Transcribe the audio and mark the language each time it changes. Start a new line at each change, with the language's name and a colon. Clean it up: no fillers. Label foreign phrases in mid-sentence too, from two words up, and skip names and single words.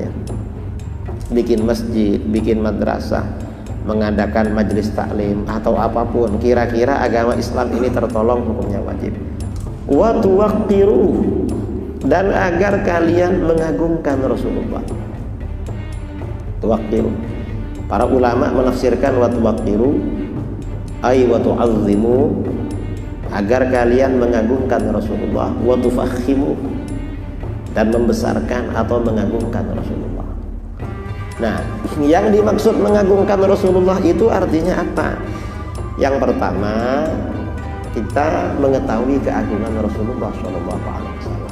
Indonesian: Bikin masjid, bikin madrasah, mengadakan majelis taklim atau apapun, kira-kira agama Islam ini tertolong, hukumnya wajib.
Arabic: وتوقروا,
Indonesian: dan agar kalian mengagungkan Rasulullah.
Arabic: Tuwaqqiru,
Indonesian: para ulama menafsirkan
Arabic: وتوقروا أي وتعظموا,
Indonesian: agar kalian mengagungkan Rasulullah.
Arabic: وتفخموا,
Indonesian: dan membesarkan atau mengagungkan Rasulullah. Nah, yang dimaksud mengagungkan Rasulullah itu artinya apa? Yang pertama, kita mengetahui keagungan Rasulullah SAW.